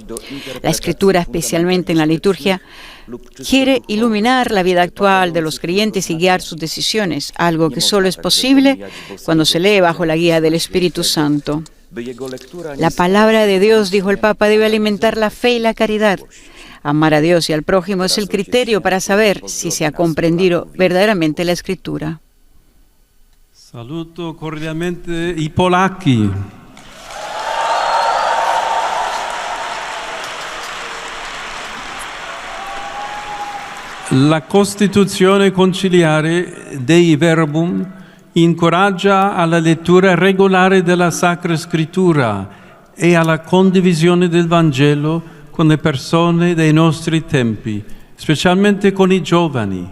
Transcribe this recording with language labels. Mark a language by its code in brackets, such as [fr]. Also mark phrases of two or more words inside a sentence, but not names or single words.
[es] La Escritura, especialmente en la liturgia, quiere iluminar la vida actual de los creyentes y guiar sus decisiones, algo que solo es posible cuando se lee bajo la guía del Espíritu Santo. La palabra de Dios, dijo el Papa, debe alimentar la fe y la caridad. Amar a Dios y al prójimo es el criterio para saber si se ha comprendido verdaderamente la Escritura. [it] Saluto cordialmente i polacchi. La Costituzione conciliare Dei Verbum incoraggia alla lettura regolare della Sacra Scrittura e alla condivisione del Vangelo con le persone dei nostri tempi, specialmente con i giovani.